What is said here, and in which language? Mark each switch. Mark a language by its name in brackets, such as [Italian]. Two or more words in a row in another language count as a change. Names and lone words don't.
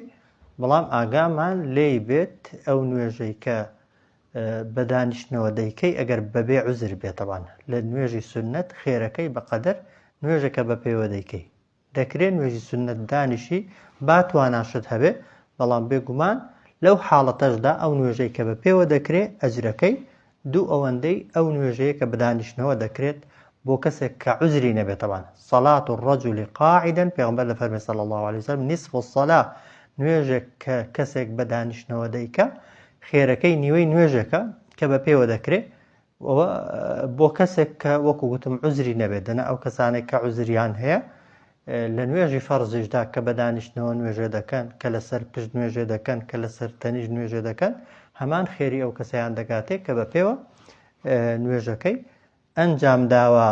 [Central Kurdish] بەڵام ئاگامان لێی بێت ئەو نوێژەی کە بە دانیشتنەوە دەیکەی ئەگەر بەبێ عوزر بێتەوان لە نوێژی سونەت خێرەکەی بەقەدەر نوێژەکە بە پێوە دەیکەی. دەکرێت نوێژی سونەت دانیشی با تواناشت هەبێ، بەڵام بێگومان لەو حاڵەتەشدا ئەو نوێژەی کە بە پێوە دەکرێت ئەجرەکەی دوو ئەوەندەی ئەو نوێژەیە کە بە دانیشتنەوە دەکرێت بۆ کەسێک کە عوزری نەبێتەوان. [Arabic] صلاة الرجل قاعدا، [Central Kurdish] پێغەمبەر لە فەرمێ [Arabic] صلی الله عليه وسلم نصف الصلاة، [Central Kurdish] نوێژێک کە کەسێک بە دانیشتنەوە دەیکە خێرەکەی نیوەی نوێژەکە کە بە پێوە دەکرێت. بۆ کەسێک کە وەکو گوتم عوزری نەبێت، دەنا ئەو کەسانێک کە عوزریان هەیە لە نوێژی فەرزیشدا کە بە دانیشتنەوە نوێژێ دەکەن، کە لەسەر پشت نوێژێ دەکەن، کە لەسەر تەنیژ نوێژێ دەکەن، هەمان خێری ئەو کەسەیان دەگاتێت کە بە پێوە نوێژەکەی ئەنجام داوە.